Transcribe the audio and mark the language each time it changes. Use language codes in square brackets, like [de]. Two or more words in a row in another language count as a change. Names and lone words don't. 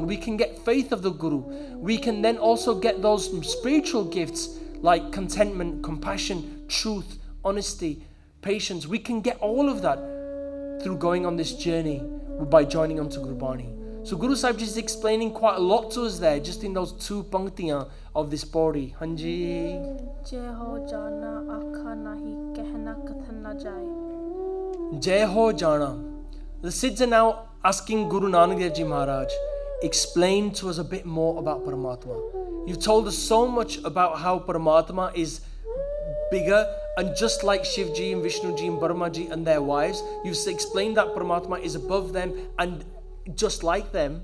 [en] We can get faith of the Guru. We can then also get those spiritual gifts like contentment, compassion, truth, honesty, patience. We can get all of that through going on this journey by joining onto Gurbani. So Guru Sahib Ji is explaining quite a lot to us there, just in those two panktiyan of this Pauri. Hanji. [pa] ਜੈ ਹੋ ਜਾਣਾ ਆਖਾ ਨਾਹੀ ਕਹਣਾ ਕਥਨ ਨਾ ਜਾਇ. ਜੈ ਹੋ ਜਾਣਾ. [en] The Siddhs are now asking Guru Nanak Dev Ji Maharaj, explain to us a bit more about Paramatma. You've told us so much about how Paramatma is bigger, and just like Shivji and Vishnuji and Brahmaji and their wives, you've explained that Paramatma is above them and just like them.